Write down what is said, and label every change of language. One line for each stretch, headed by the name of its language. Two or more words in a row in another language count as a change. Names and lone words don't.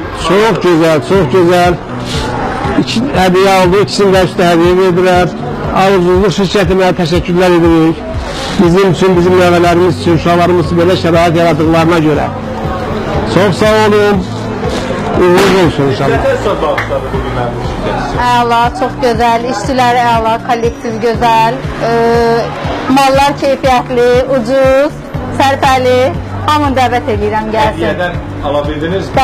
Turkish: Çok güzel, çok güzel. İki hediye aldı, ikisini de üstü hediye verdiler. Arzuculuk şirketine teşekkürler ediyoruz. Bizim için, bizim meyvelerimiz için,
Azerbaijani: uşaqlarımız için böyle şərait yaradıklarına göre.
Turkish: Çok sağ olun.
Azerbaijani: Uğurlu olsun
Turkish: inşallah.
Azerbaijani: Nətər son bağışladı bugün mənim şirkəti? Əla, çox gözəl, işçilər əla, kollektiv gözəl, mallar keyfiyyətli, ucuz, sərfəli. Hamını dəvət edirəm, gəlsin. Hədiyyədən ala bildiniz mi?